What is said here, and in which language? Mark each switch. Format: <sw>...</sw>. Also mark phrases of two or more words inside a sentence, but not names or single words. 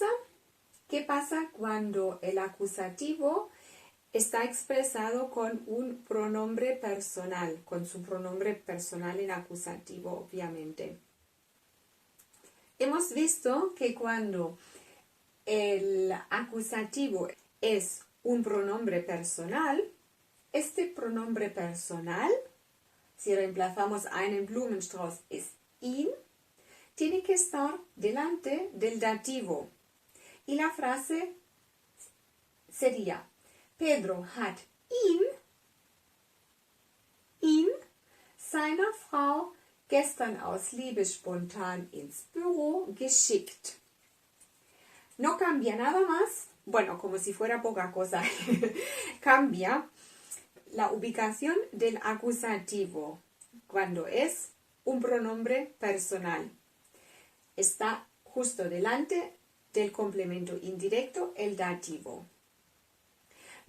<es>¿Qué pasa cuando el acusativo está expresado con un pronombre personal, con su pronombre personal en acusativo, obviamente? Hemos visto que cuando el acusativo es un pronombre personal, este pronombre personal, si reemplazamos</es> <de>einen Blumenstrauß,</de> <es>es ihn, tiene que estar delante del dativo. Y la frase sería,</es> <de>Pedro hat ihn, seiner Frau, gestern aus Liebe spontan ins Büro geschickt.</de> <es>No cambia nada más, bueno, como si fuera poca cosa, cambia la ubicación del acusativo cuando es un pronombre personal. Está justo delante del complemento indirecto, el dativo.</es>